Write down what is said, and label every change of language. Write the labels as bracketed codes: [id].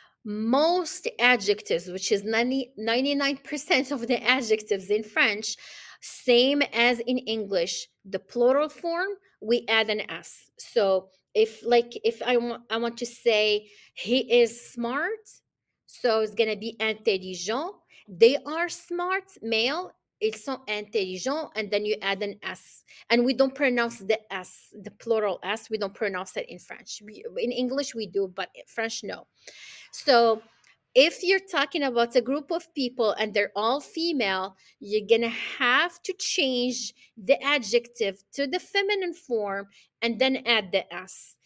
[en] Most adjectives, which is 99% of the adjectives in French, same as in English. The plural form, we add an S. So if I want to say he is smart, so it's gonna be intelligent. They are smart, male. [fr] Ils sont intelligents, [en] and then you add an S. And we don't pronounce the S, the plural S. We don't pronounce it in French. In English, we do, but in French, no. So if you're talking about a group of people and they're all female, you're going to have to change the adjective to the feminine form and then add the S.